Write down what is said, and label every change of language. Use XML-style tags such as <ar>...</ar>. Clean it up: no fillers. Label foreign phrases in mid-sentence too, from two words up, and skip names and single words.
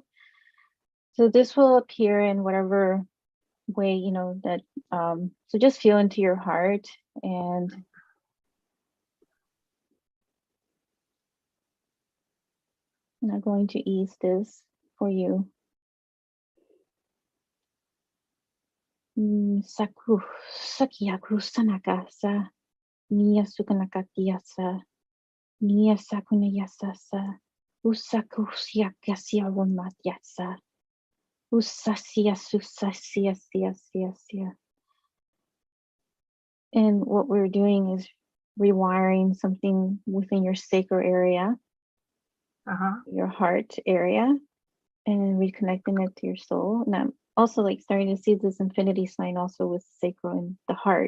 <en>So this will appear in whatever way, you know, that, so just feel into your heart and I'm not going to ease this for you. Saku sakiaku sanakasa niya sukanakatiasa niya sakunayasasa usaku siakasya wamatyasa usasia susasia sia sia sia. And what we're doing is rewiring something within your sacral area, your heart area, and reconnecting it to your soul. And I'm also like starting to see this infinity sign also with sacral and the heart.</en>